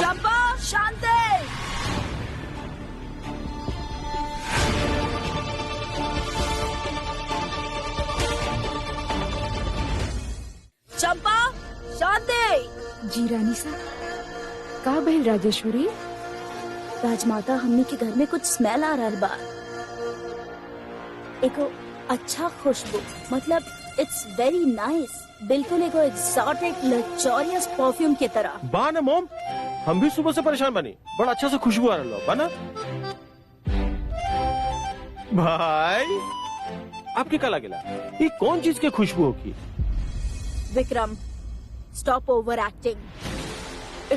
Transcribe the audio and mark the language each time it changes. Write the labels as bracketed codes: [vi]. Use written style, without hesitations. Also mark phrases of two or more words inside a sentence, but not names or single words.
[bho] चंपा, शांति। चंपा, शांति। जी रानी सा, का भइल राजेश्वरी? राजमाता हमनी के घर में कुछ स्मेल आ रहा बा। एको अच्छा खुशबू, मतलब [en] it's very nice, [bho] बिल्कुल एगो [en] exotic luxurious perfume [bho] की तरह। बा ना मोम, हम भी सुबह से परेशान बनी, बड़ा अच्छा से खुशबू आ रहा बा ना। भाई आपके का लगेला ये कौन चीज के खुशबू होगी? [en] विक्रम, stop over acting.